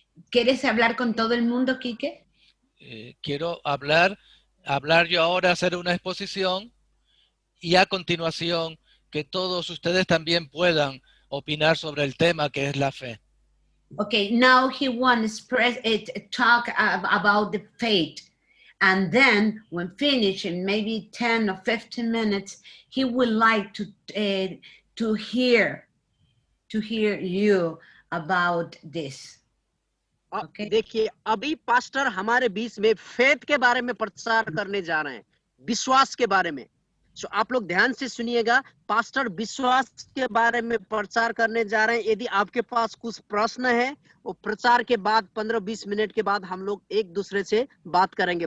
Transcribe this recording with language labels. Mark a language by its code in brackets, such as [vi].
[es] ¿Quieres hablar con todo el mundo, Quique? Quiero hablar yo ahora, hacer una exposición, y a continuación que todos ustedes también puedan opinar sobre el tema que es la fe. [en] Okay, now he wants to talk about the faith. And then when finished in maybe 10 or 15 minutes, he would like to hear you about this. Okay. [hi] देखिए अभी pastor हमारे बीच में faith के बारे में प्रचार करने जा रहे हैं, विश्वास के बारे में। सो आप लोग ध्यान से सुनिएगा, पास्टर विश्वास के बारे में प्रचार करने जा रहे हैं। यदि आपके पास कुछ प्रश्न है, वो प्रचार के बाद 15-20 मिनट के बाद हम लोग एक दूसरे से बात करेंगे।